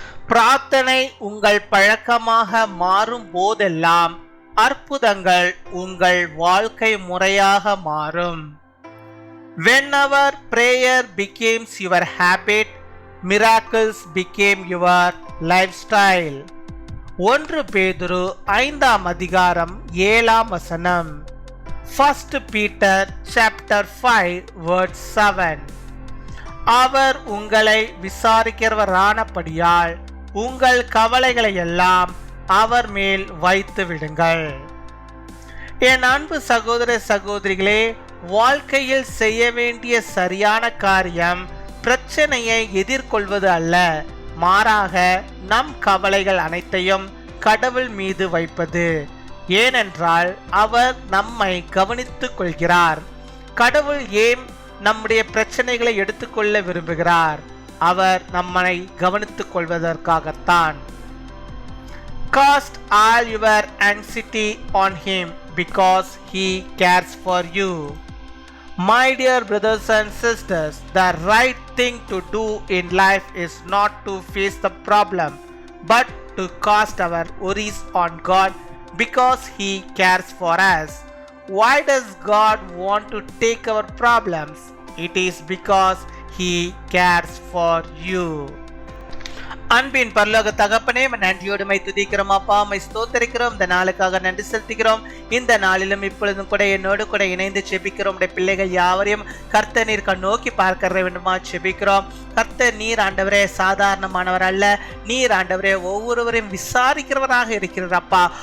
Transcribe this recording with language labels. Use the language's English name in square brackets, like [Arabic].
[Tamil] பிரார்த்தனை உங்கள் பழக்கமாக மாறும் போதெல்லாம் அற்புதங்கள் உங்கள் வாழ்க்கை முறையாக மாறும். [English] Whenever prayer becomes your habit, miracles became your lifestyle. [Tamil] 1 பேதுரு 5ஆம் அதிகாரம் 7ஆம் வசனம். [English] 1 Peter chapter 5 verse 7. [Tamil] அவர் உங்களை விசாரிக்கிறவரானபடியால் உங்கள் கவலைகளை எல்லாம் அவர் மேல் வைத்து விடுங்கள். என் அன்பு சகோதர சகோதரிகளே, வாழ்க்கையில் செய்ய வேண்டிய சரியான காரியம் பிரச்சனையை எதிர்கொள்வது அல்ல, மாறாக நம் கவலைகள் அனைத்தையும் கடவுள் மீது வைப்பது. ஏனென்றால் அவர் நம்மை கவனித்துக் கொள்கிறார். கடவுள் ஏன் நம்முடைய பிரச்சனைகளை எடுத்துக்கொள்ள விரும்புகிறார்? அவர் நம்மை கவனித்துக் கொள்வதற்காகத்தான். [English] Cast all your anxiety on him because he cares for you. My dear brothers and sisters, the right thing to do in life is not to face the problem, but to cast our worries on God because he cares for us. Why does God want to take our problems? It is because he cares for you. [Tamil] அன்பின் பரலோக தகப்பனே, நன்றியோடு my துதிக்கிறோம் அப்பா, my ஸ்தோத்தரிக்கிறோம். இந்த நாளுக்காக நன்றி செலுத்துகிறோம். இந்த நாளிலும் இப்பொழுதும் கூட என்னோடு கூட இணைந்து செபிக்கிறோம். பிள்ளைகள் யாவரையும் கர்த்தர் நீர் நோக்கி பார்க்க வேண்டுமா செபிக்கிறோம். கர்த்தர் நீர் ஆண்டவரே சாதாரணமானவர் அல்ல, நீர் ஆண்டவரே ஒவ்வொருவரையும் விசாரிக்கிறவராக இருக்கிறார் அப்பா.